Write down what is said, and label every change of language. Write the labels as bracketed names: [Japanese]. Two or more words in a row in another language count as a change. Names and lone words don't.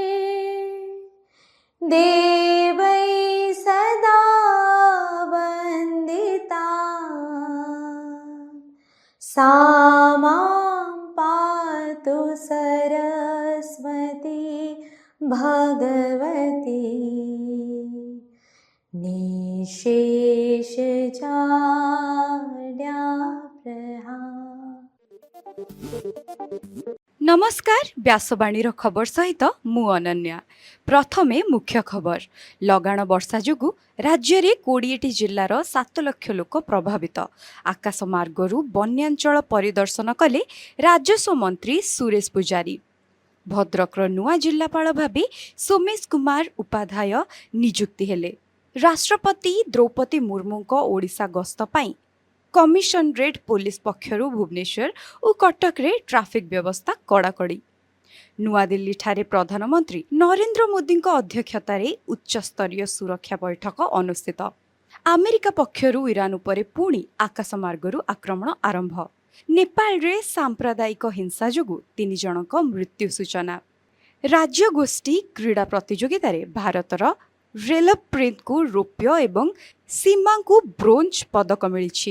[Sanskrit] देवै सदा वन्दिता। सा मां पातु सरस्वती भगवती। निशेष [Odia] ନମସ୍କାର ବ୍ୟାସବାଣୀ ଖବର ସହିତ ମୁଁ ଅନନ୍ୟା। ପ୍ରଥମେ ମୁଖ୍ୟ ଖବର। ଲଗାଣ ବର୍ଷା ଯୋଗୁ ରାଜ୍ୟ ମେଁ 20ଟି ଜିଲ୍ଲାର 7 ଲକ୍ଷ ଲୋକ ପ୍ରଭାବିତ। ଆକାଶ ମାର୍ଗରୁ ବନ୍ୟାଞ୍ଚଳ ପରିଦର୍ଶନ କଲେ ରାଜସ୍ୱ ମନ୍ତ୍ରୀ ସୁରେଶ ପୂଜାରୀ। ଭଦ୍ରକର ନୂଆ ଜିଲ୍ଲାପାଳ ଭାବେ ସୋମେଶ କୁମାର ଉପାଧ୍ୟାୟ ନିଯୁକ୍ତି ହେଲେ। ରାଷ୍ଟ୍ରପତି ଦ୍ରୌପଦୀ ମୁର୍ମୁଙ୍କ ଓଡ଼ିଶା ଗସ୍ତ ପାଇଁ କମିଶନରେଟ ପୋଲିସ ପକ୍ଷରୁ ଭୁବନେଶ୍ୱର ଓ କଟକରେ ଟ୍ରାଫିକ ବ୍ୟବସ୍ଥା କଡ଼ାକଡ଼ି। ନୂଆ ଦିଲ୍ଲୀଠାରେ ପ୍ରଧାନମନ୍ତ୍ରୀ ନରେନ୍ଦ୍ର ମୋଦୀ ଅଧ୍ୟକ୍ଷତାର ଉଚ୍ଚସ୍ତରୀୟ ସୁରକ୍ଷା ବୈଠକ ଅନୁଷ୍ଠିତ। ଆମେରିକା ପକ୍ଷରୁ ଇରାନ ଉପରେ ପୁଣି ଆକାଶ ମାର୍ଗରୁ ଆକ୍ରମଣ ଆରମ୍ଭ। ନେପାଳରେ ସାମ୍ପ୍ରଦାୟିକ ହିଂସା ଯୋଗୁ 3 ଜଣଙ୍କ ମୃତ୍ୟୁ ସୂଚନା। ରାଜ୍ୟ ଗୋଷ୍ଠୀ କ୍ରୀଡ଼ା ପ୍ରତିଯୋଗିତା ଭାରତର ରେଲପ୍ରୀତଙ୍କୁ ରୌପ୍ୟ ଏବଂ ସୀମାଙ୍କୁ ବ୍ରୋଞ୍ଜ ପଦକ ମିଳି।